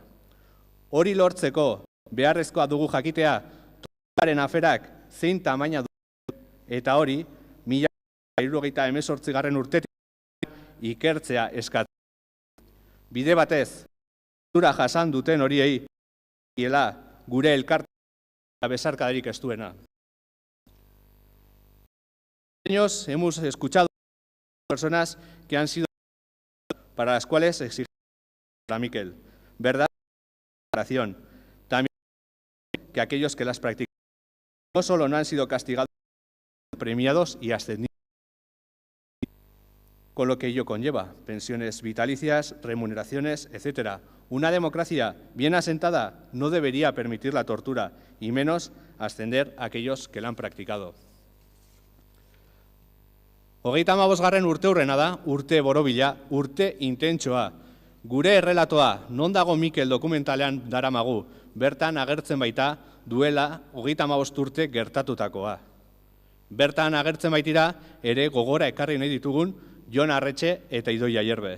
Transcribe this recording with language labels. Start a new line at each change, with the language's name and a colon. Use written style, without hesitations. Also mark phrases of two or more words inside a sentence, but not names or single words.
Basque: Hori lortzeko beharrezkoa dugu jakitea torturaren aferak zein tamaina du eta hori 1978 urtetik ikertzea eskatzen. Bide batez, tortura jasan duten horiei gure elkartea besarkadarik ez duena.
Spanish: Hemos escuchado personas que han sido para las cuales exigimos a Mikel verdad y reparación. También que aquellos que las practican no solo no han sido castigados, sino premiados y ascendidos, con lo que ello conlleva, pensiones vitalicias, remuneraciones, etc. Una democracia bien asentada no debería permitir la tortura y menos ascender a aquellos que la han practicado.
Basque: 35. urteurrena da, urte borobila, urte intentsoa. Gure errelatoa, non dago Mikel dokumentalean daramagu, bertan agertzen baita duela 35 urte gertatutakoa. Bertan agertzen baitira ere gogora ekarri nahi ditugun Jon Arretxe eta Idoia Ayerbe.